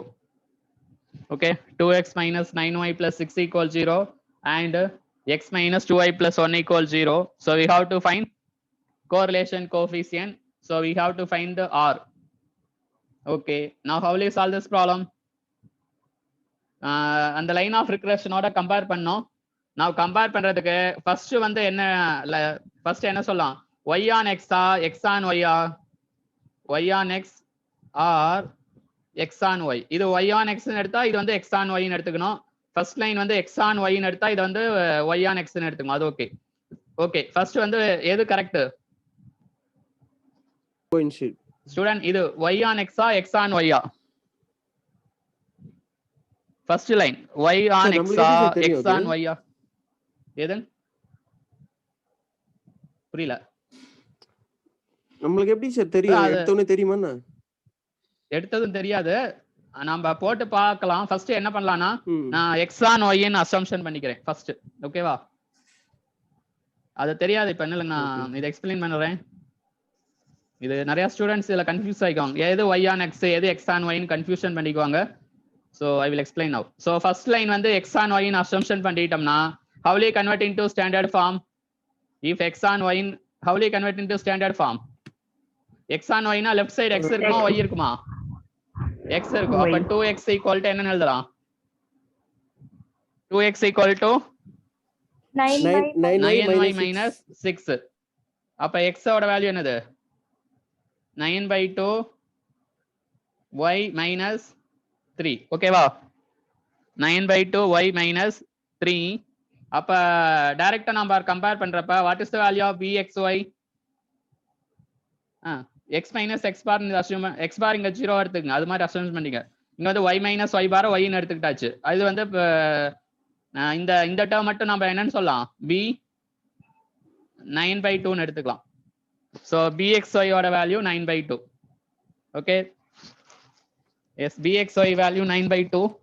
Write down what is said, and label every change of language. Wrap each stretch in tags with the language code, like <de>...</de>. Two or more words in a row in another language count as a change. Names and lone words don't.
<en>Okay, 2x minus 9y plus 6 equals 0 and x minus 2y plus 1 equals 0. So we have to find correlation coefficient. So we have to find the r. Okay, now how will you solve this problem?</en> <ta>அந்த</ta> <en>line of regression-ோட</en> <ta>கம்பேர் பண்ணோம். நான் கம்பேர் பண்றதுக்கு ஃபர்ஸ்ட் வந்து என்ன சொல்லலாம்,</ta> <en>y on x x on y y on x or x on y.</en> <ta>இது</ta> <en>y on x</en> <ta>ன்னு எடுத்தா இது வந்து</ta> <en>x on y</en> <ta>ன்னு எடுத்துக்கணும். ஃபர்ஸ்ட் லைன் வந்து</ta> <en>x on y</en> <ta>ன்னு எடுத்தா இது வந்து</ta> <en>y on x</en> <ta>ன்னு எடுத்துக்கணும். அது ஓகே. ஓகே, ஃபர்ஸ்ட் வந்து எது</ta> <en>correct student? இது y on x x on y first line y on x x on y</en> <ta>எதன் புரியல. நம்மளுக்கு எப்படி சார் தெரியும்? எடுத்தோனே தெரியுமா? எடுத்ததும் தெரியாது, நம்ம போட்டு பார்க்கலாம். ஃபர்ஸ்ட் என்ன பண்ணலாம்னா, நான்</ta> <en>x on y</en> <ta>ன்னு அசம்ப்ஷன் பண்ணிக்கிறேன் ஃபர்ஸ்ட். ஓகேவா? அது தெரியாது இப்ப என்ன, நான் இதை எக்ஸ்பிளைன் பண்றேன். இது நிறைய ஸ்டூடெண்ட்ஸ் இதுல கன்ஃபியூஸ் ஆயிக்குவாங்க, எது</ta> <en>y on x</en> <ta>எது</ta> <en>x on y</en> <ta>ன்னு கன்ஃபியூஷன் பண்ணிக்குவாங்க.</ta> <en>So I will explain now. So first line வந்து x on y ன்னு assumption பண்ணிட்டோம்னா, how will you convert into standard form? If x on y, how will you convert into standard form? x on y னா left side x இருக்குமா y இருக்குமா?</en> <ta>x இருக்கும். அப்ப</ta> <en>2x equal to</en> <ta>என்ன எழுதலாம்?</ta> <en>2x equal to 9y minus 6.</en> <ta>அப்ப x ஓட வேல்யூ என்னது?</ta> <en>9/2 y minus 3.</en> <ta>ஓகேவா?</ta> <en>9/2 y minus 3.</en> <ta>அப்ப டைரக்டா நம்ம கம்பேர் பண்றப்ப</ta> <en>what is the value of bxy? x minus x bar</en> <ta>ன்னு அஸ்யூம்,</ta> <en>x bar</en> <ta>இங்க 0 எடுத்துக்கங்க, அது மாதிரி அஸ்யூம் பண்ணிங்க. இங்க வந்து</ta> <en>y minus y bar y</en> <ta>ன்னு எடுத்துக்கிட்டாச்சு. அது வந்து இந்த டேர்ம் மட்டும் நம்ம என்னன்னு சொல்லலாம், b 9/2 ன்னு எடுத்துக்கலாம்.</ta> <en>So bxy ஓட வேல்யூ 9/2. ஓகே, yes, bxy value 9/2.</en>